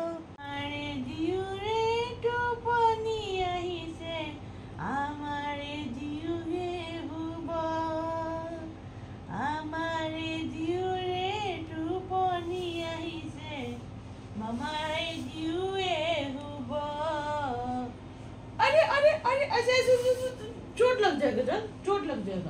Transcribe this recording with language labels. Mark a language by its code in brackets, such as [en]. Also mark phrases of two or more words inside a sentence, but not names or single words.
[as] আমাৰে জীউৰে টোপনি আহিছে, আমাৰে জীউৱে শুব, আমাৰে জীউৰে টোপনি আহিছে, আমাৰে জীউৱে শুব। [hi] अरे अरे अरे ऐसे ऐसे चोट लग जाएगा जान, चोट लग जाएगा।